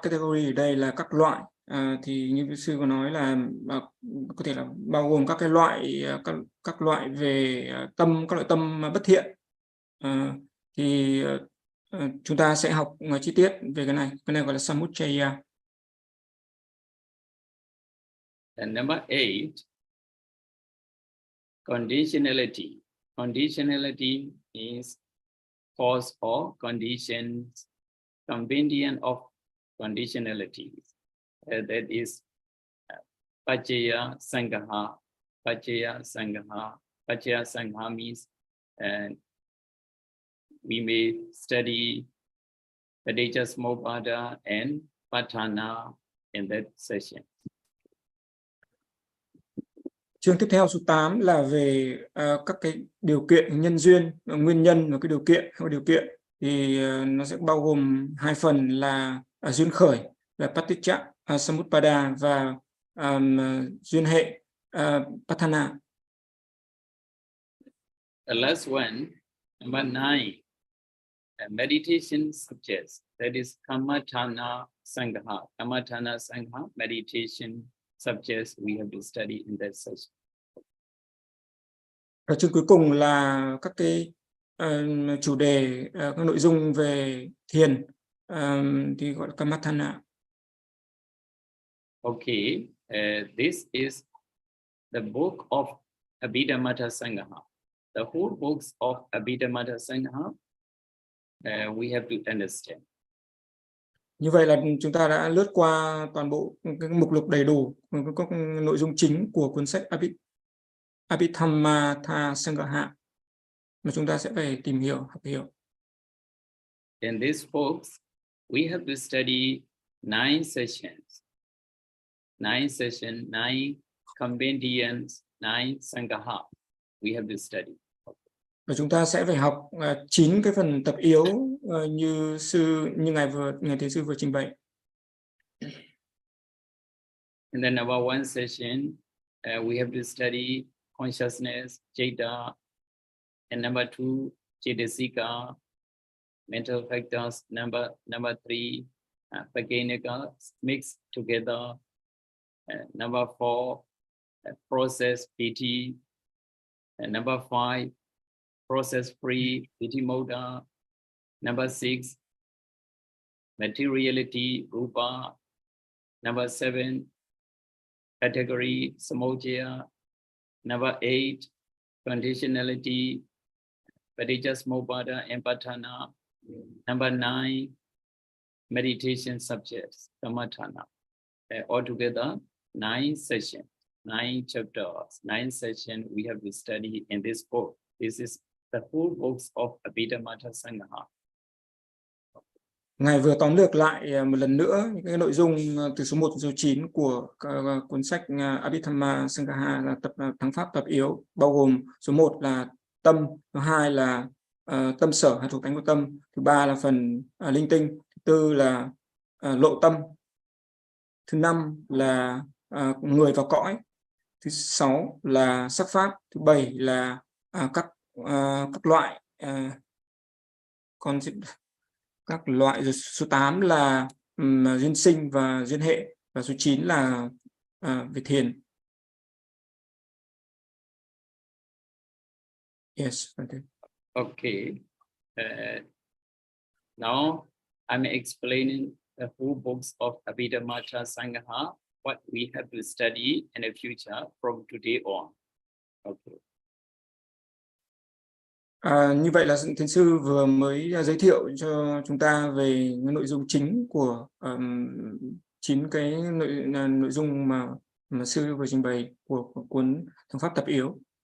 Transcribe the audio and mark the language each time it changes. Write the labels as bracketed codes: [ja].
[vi] Category ở đây là các loại, thì như sư có nói là có thể là bao gồm các cái loại, các loại về tâm, các loại tâm bất thiện. Thì chúng ta sẽ học chi tiết về cái này. Cái này gọi là Samujaya. [en] And number 8, conditionality. Conditionality means cause or conditions, compendium of conditionalities. That is Pachaya Sangaha. Pachaya Sangaha. Pachaya Sangaha means we may study Padechamobhada and Patthana in that session. [vi] Chương tiếp theo số 8 là về các cái điều kiện, nhân duyên, nguyên nhân và cái điều kiện. Hay điều kiện thì nó sẽ bao gồm hai phần là duyên khởi là Paticca Samuppada và duyên hệ Patthana. [en] The last one, Number 9, meditation subjects. That is Kammatthana Sangha. Kammatthana Sangha, meditation subjects we have to study in that session. [vi] Và chương cuối cùng là các cái chủ đề, các nội dung về thiền thì gọi là Kammatthana. [en] Okay, this is the book of Abhidhamma Sangha. The whole books of Abhidhamma Sangha we have to understand. [vi] Như vậy là chúng ta đã lướt qua toàn bộ cái mục lục đầy đủ các nội dung chính của cuốn sách Abhidhamma Sangha mà chúng ta sẽ phải tìm hiểu, học hiểu. [en] In these books, we have to study 9 sessions. 9 sessions, 9 compendiums, 9 Sangha. We have to study. [vi] Và chúng ta sẽ phải học 9 cái phần tập yếu như ngài thiền sư vừa trình bày. [en] And then number 1 session, we have to study consciousness, Citta, and number 2, Cetasika, mental factors. Number 3, Paganika, mixed together. Number 4, process piti. And number 5, process-free piti moda. Number 6, materiality, rupa. Number 7, category, samojaya. Number 8, conditionality, paticcasamuppada and patthana. Number 9, meditation subjects, kammatthana. Altogether, 9 sessions, 9 chapters, 9 sessions we have to study in this book. This is the full books of Abhidhamma Sangha. [vi] Ngài vừa tóm lược lại một lần nữa những cái nội dung từ số 1 đến số 9 của cuốn sách Abhidhamma Sangha là thắng pháp tập yếu, bao gồm số 1 là tâm, số 2 là tâm sở hay thuộc tánh của tâm, thứ 3 là phần linh tinh, thứ 4 là lộ tâm, thứ 5 là người và cõi, thứ 6 là sắc pháp, thứ 7 là các loại các loại, rồi số 8 là duyên sinh và duyên hệ, và số 9 là về thiền. Yes, Okay. [en] Now I'm explaining the full books of Abhidhamma Sangha, what we have to study in the future from today on. Okay. [vi] Như vậy là thiền sư vừa mới giới thiệu cho chúng ta về những nội dung chính của 9 cái nội dung mà sư vừa trình bày của cuốn thắng pháp tập yếu.